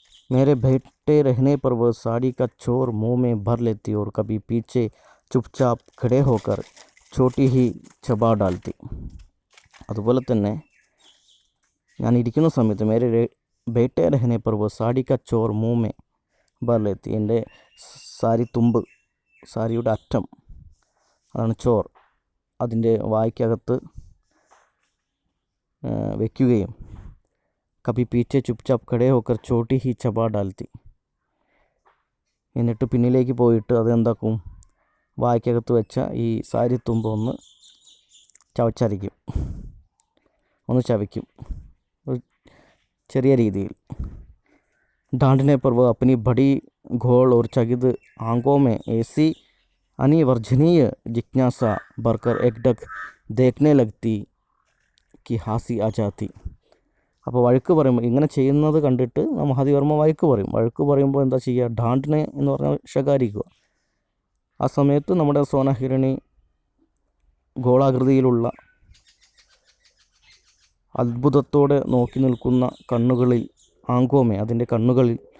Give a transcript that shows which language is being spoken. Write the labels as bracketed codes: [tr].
[hi] मेरे बैठे रहने पर वह साड़ी का चोर मुंह में भर लेती और कभी पीछे चुपचाप खड़े होकर छोटी ही ചബാ डालती. [ml] അതുപോലെ തന്നെ ഞാൻ ഇരിക്കുന്ന സമയത്ത് [hi] മേരെ ബേട്ടെ രഹനെ പർ വോ സാടി ക ചോർ മുँह में ഭർ ലേത്തി, [ml] എൻ്റെ സാരി തുമ്പ്, സാരിയുടെ അറ്റം, അതാണ് ചോർ, അതിൻ്റെ വായ്ക്കകത്ത് വയ്ക്കുകയും [hi] കഭി പീछे ചുപ്ചാപ്പ് ഖടേ ഹോക്കർ ചോട്ടി ഹി ചബാ ഡാൽത്തി, [ml] എന്നിട്ട് പിന്നിലേക്ക് പോയിട്ട് അതെന്താക്കും, വായ്ക്കകത്ത് വെച്ച ഈ സാരി തുമ്പ് ഒന്ന് ചവച്ചരയ്ക്കും, ഒന്ന് ചവയ്ക്കും ചെറിയ രീതിയിൽ. [hi] डांटने पर वह अपनी बड़ी घोल और चकित आंखों में ऐसी अनिवर्जनीय जिज्ञासा भरकर एकटक देखने लगती कि हंसी आ जाती. [ml] അപ്പോൾ വഴക്ക് പറയുമ്പോൾ, ഇങ്ങനെ ചെയ്യുന്നത് കണ്ടിട്ട് മഹാദേവർമ്മ വഴക്ക് പറയും. വഴക്ക് പറയുമ്പോൾ എന്താ ചെയ്യുക, ഡാണ്ടിനെ എന്ന് പറഞ്ഞാൽ ശകാരിക്കുക. ആ സമയത്ത് നമ്മുടെ സോനഹിരണി ഗോളാകൃതിയിലുള്ള അത്ഭുതത്തോടെ നോക്കി നിൽക്കുന്ന കണ്ണുകളിൽ, ആങ്കോമെ അതിൻ്റെ കണ്ണുകളിൽ,